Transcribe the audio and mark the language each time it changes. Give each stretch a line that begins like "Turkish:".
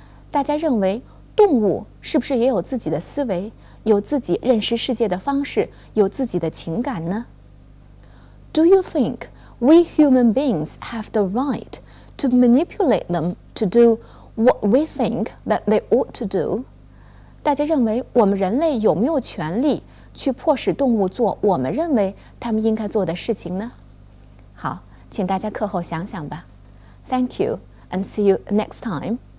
Chinese: 大家认为动物是不是也有自己的思维，有自己认识世界的方式，有自己的情感呢？
English: Do you think we human beings have the right to manipulate them to do what we think that they ought to do?
Chinese: 大家认为我们人类有没有权利去迫使动物做我们认为他们应该做的事情呢？好，请大家课后想想吧。
English: Thank you and see you next time.